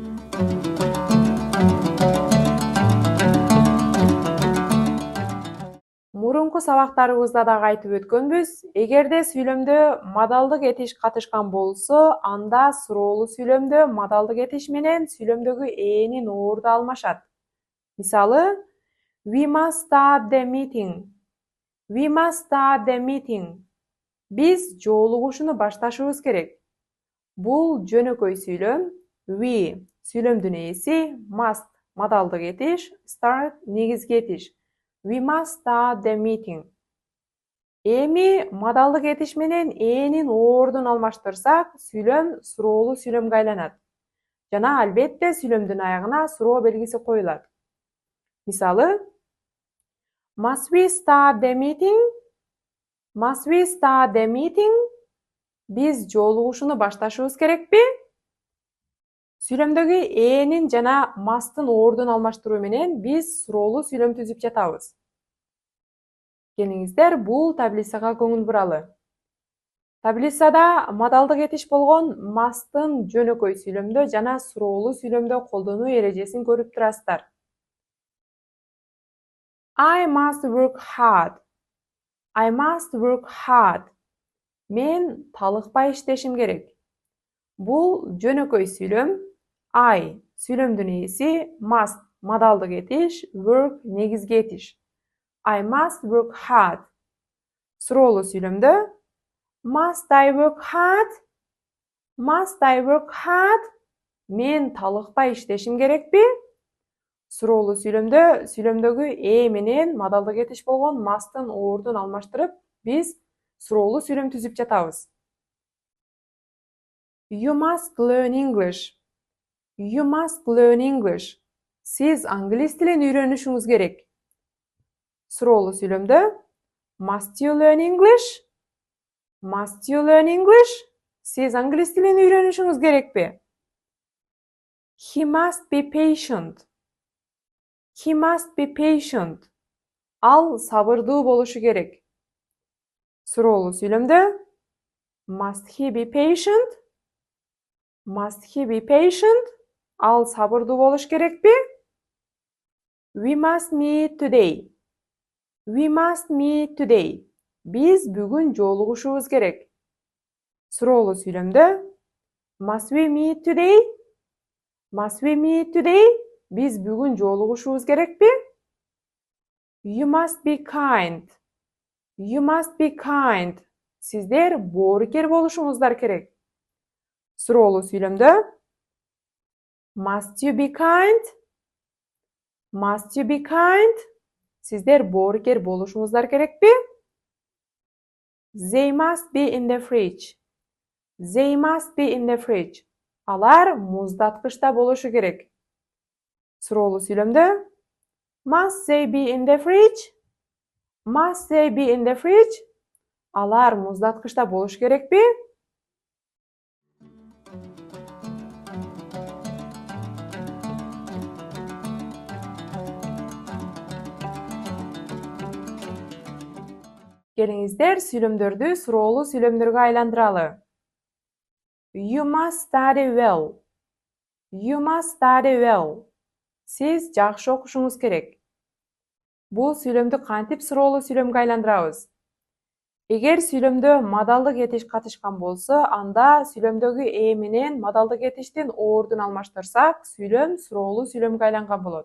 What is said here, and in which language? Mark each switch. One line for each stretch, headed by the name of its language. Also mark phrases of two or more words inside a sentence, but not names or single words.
Kyrgyz: Мурунку сабактарыбызда дагы айтып өткөнбүз, эгерде сүйлөмдө модалдык этиш катышкан болсо, анда суроолуу сүйлөмдө модалдык этиш менен сүйлөмдөгү ээнин орду алмашат. Мисалы,
English: we must start the meeting. We must start the meeting.
Kyrgyz: Биз жолугушууну башташыбыз керек. Бул жөнөкөй сүйлөм. We сүйлөмдүн ээси, must модалдык этиш, start негизги этиш.
English: We must start the meeting.
Kyrgyz: Эми модалдык этиш менен ээнин ордун алмаштырсак, сүйлөм суроолуу сүйлөмгө айланат. Жана албетте сүйлөмдүн аягына суроо белгиси коюлат. Мисалы,
English: must we start the meeting? Must we start the meeting?
Kyrgyz: Биз жолугушууну башташыбыз керекпи? Сүйлөмдөгү ээнин жана must'тын ордун алмаштыруу менен биз суроолуу сүйлөм түзүп жатабыз. Келиңиздер бул таблицага көңүл буралы. Таблицада модалдык этиш болгон must'тын жөнөкөй сүйлөмдө жана суроолуу сүйлөмдө колдонуу эрежесин көрүп турасыздар.
English: I must work hard. I must work hard.
Kyrgyz: Мен талыкпай иштешим керек. Бул жөнөкөй сүйлөм. I сүйлөмдүн ээси, must модалдык этиш, work негизги этиш.
English: I must work hard.
Kyrgyz: Суроолуу сүйлөмдө
English: must I work hard? Must I work hard?
Kyrgyz: Мен талыкпай иштешим керекпи? Суроолуу сүйлөмдө сүйлөмдөгү ээ менен модалдык этиш болгон must'тын ордун алмаштырып, биз суроолуу сүйлөм түзүп жатабыз.
English: You must learn English. You must learn English.
Kyrgyz: Сиз англис тилин үйрөнүшүңүз керек. Суроолуу сүйлөмдө
English: must you learn English? Must you learn English?
Kyrgyz: Сиз англис тилин үйрөнүшүңүз керекпи?
English: He must be patient. He must be patient.
Kyrgyz: Ал сабырдуу болушу керек. Суроолуу сүйлөмдө
English: must he be patient? Must he be patient?
Kyrgyz: Ал сабырдуу болуш керекпи?
English: We must meet today. We must meet today.
Kyrgyz: Биз бүгүн жолугушубуз керек. Суроолуу сүйлөмдө
English: must we meet today? Must we meet today?
Kyrgyz: Биз бүгүн жолугушубуз керекпи?
English: You must be kind. You must be kind.
Kyrgyz: Сиздер боорукер болушуңуздар керек. Суроолуу сүйлөмдө
English: must you be kind? Must you be kind?
Kyrgyz: Сиздер боорукер болушуңуздар керекпи?
English: They must be in the fridge. They must be in the fridge.
Kyrgyz: Алар муздаткычта болушу керек. Суроолуу сүйлөмдө
English: must they be in the fridge? Must they be in the fridge?
Kyrgyz: Алар муздаткычта болуш керекпи? Келиңиздер сүйлөмдөрдү суроолуу сүйлөмдөргө айландыралы.
English: You must study well. You must study well.
Kyrgyz: Сиз жакшы окушуңуз керек. Бул сүйлөмдү кантип суроолуу сүйлөмгө айландырабыз? Эгер сүйлөмдө модалдык этиш катышкан болсо, анда сүйлөмдөгү ээ менен модалдык этиштин ордун алмаштырсак, сүйлөм суроолуу сүйлөмгө айланган болот.